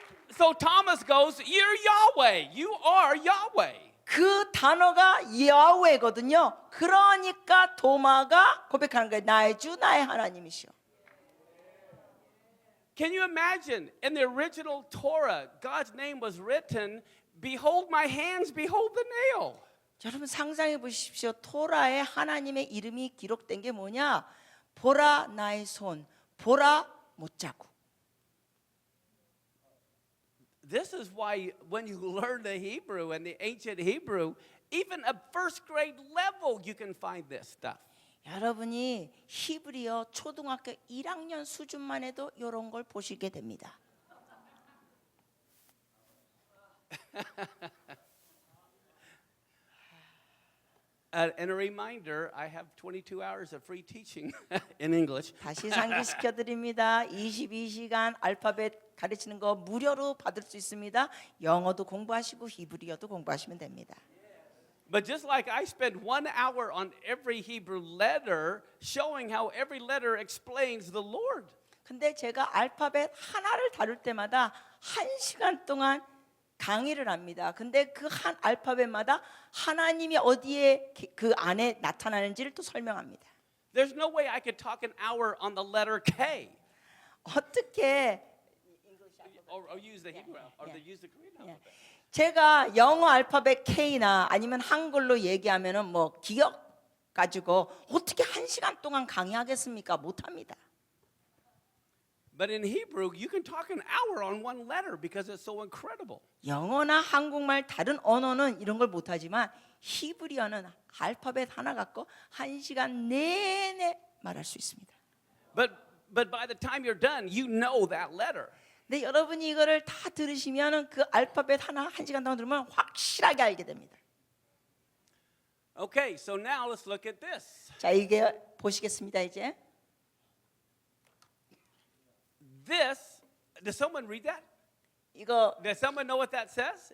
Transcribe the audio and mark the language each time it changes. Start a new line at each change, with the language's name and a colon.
English: So Thomas goes, You're Yahweh. You are Yahweh.
Korean: 그 단어가 야훼거든요. 그러니까 도마가 고백하는 거예요. 나의 주, 나의 하나님이시여.
English: Can you imagine in the original Torah, God's name was written, Behold my hands, behold the nail.
Korean: 여러분 상상해 보십시오. 토라에 하나님의 이름이 기록된 게 뭐냐? 보라 나의 손, 보라 못자국.
English: This is why when you learn the Hebrew and the ancient Hebrew, even at first grade level, you can find this stuff.
Korean: 여러분이 히브리어 초등학교 1학년 수준만 해도 이런 걸 보시게 됩니다.
English: And a reminder, I have 22 hours of free teaching in English.
Korean: 다시 상기시켜 드립니다. 22시간 알파벳 가르치는 거 무료로 받을 수 있습니다. 영어도 공부하시고 히브리어도 공부하시면 됩니다.
English: But just like I spend 1 hour on every Hebrew letter, showing how every letter explains the Lord.
Korean: 근데 제가 알파벳 하나를 다룰 때마다 1시간 동안 강의를 합니다. 근데 그 한 알파벳마다 하나님이 어디에 그 안에 나타나는지를 또 설명합니다.
English: There's no way I could talk an hour on the letter K.
Korean: 어떻게
English: Or use the Hebrew or use the Korean alphabet.
Korean: 제가 영어 알파벳 K나 아니면 한글로 얘기하면은 뭐 기억 가지고 어떻게 1시간 동안 강의하겠습니까? 못 합니다.
English: But in Hebrew, you can talk an hour on one letter because it's so incredible.
Korean: 영어나 한국말 다른 언어는 이런 걸 못 하지만 히브리어는 알파벳 하나 갖고 1시간 내내 말할 수 있습니다.
English: But by the time you're done, you know that letter.
Korean: 근데 여러분이 이거를 다 들으시면은 그 알파벳 하나 1시간 동안 들으면 확실하게 알게 됩니다.
English: Okay, so now let's look at this.
Korean: 자, 이게 보시겠습니다, 이제.
English: This, does someone read that?
Korean: 이거
English: Does someone know what that says?